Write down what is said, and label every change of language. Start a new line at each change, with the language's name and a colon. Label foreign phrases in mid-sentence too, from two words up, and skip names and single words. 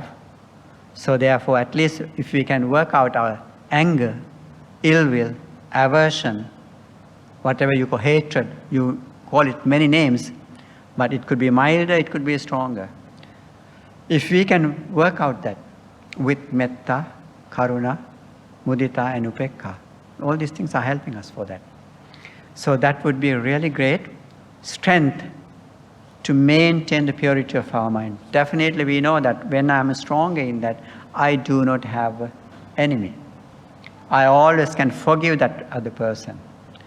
English: So therefore, at least if we can work out our anger, ill will, aversion, whatever you call hatred, you call it many names, but it could be milder, it could be stronger. If we can work out that with
Pali: metta, karuna, mudita,
English: and
Pali: upekha,
English: all these things are helping us for that. So that would be a really great strength to maintain the purity of our mind. Definitely we know that when I'm stronger in that, I do not have an enemy. I always can forgive that other person.